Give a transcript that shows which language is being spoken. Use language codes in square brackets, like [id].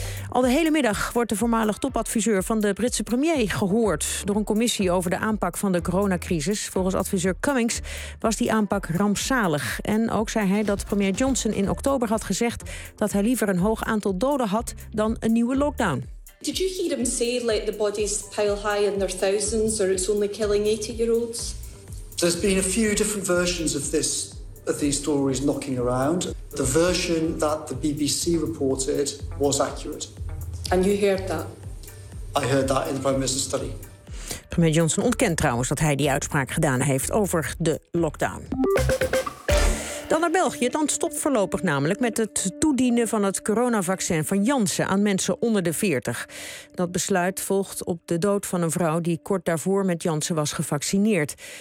[nl] Al de hele middag wordt de voormalig topadviseur van de Britse premier gehoord door een commissie over de aanpak van de coronacrisis. Volgens adviseur Cummings was die aanpak rampzalig. En ook zei hij dat premier Johnson in oktober had gezegd dat hij liever een hoog aantal doden had dan een nieuwe lockdown. [en] Did you hear him say let the bodies pile high in their thousands or it's only killing 80-year-olds? There's been a few different versions of this. Of these stories knocking around. The version that the BBC reported was accurate. And you heard that? I heard that in the Prime Minister's study. [nl] Premier Johnson ontkent trouwens dat hij die uitspraak gedaan heeft over de lockdown. Dan naar België. Dan stopt voorlopig namelijk met het toedienen van het coronavaccin van Janssen aan mensen onder de 40. Dat besluit volgt op de dood van een vrouw die kort daarvoor met Janssen was gevaccineerd.